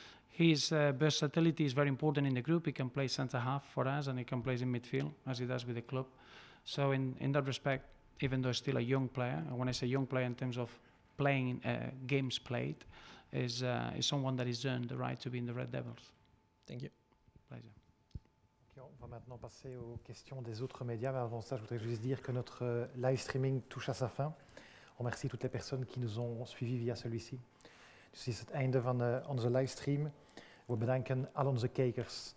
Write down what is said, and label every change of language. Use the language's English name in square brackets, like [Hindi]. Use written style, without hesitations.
[English] His versatility is very important in the group. He can play centre half for us and he can play in midfield as he does with the club. So in that respect, even though he's still a young player, and when I say young player in terms of playing games played, is someone that has earned the right to be in the Red Devils. Thank you. Pleasure. [French] Okay, on va maintenant passer aux questions des autres médias. Mais avant ça, je voudrais juste dire que notre live streaming touche à sa fin. On remercie toutes les personnes qui nous ont suivis via celui-ci. [Dutch] Dus dit is het einde van onze livestream. We bedanken al onze kijkers.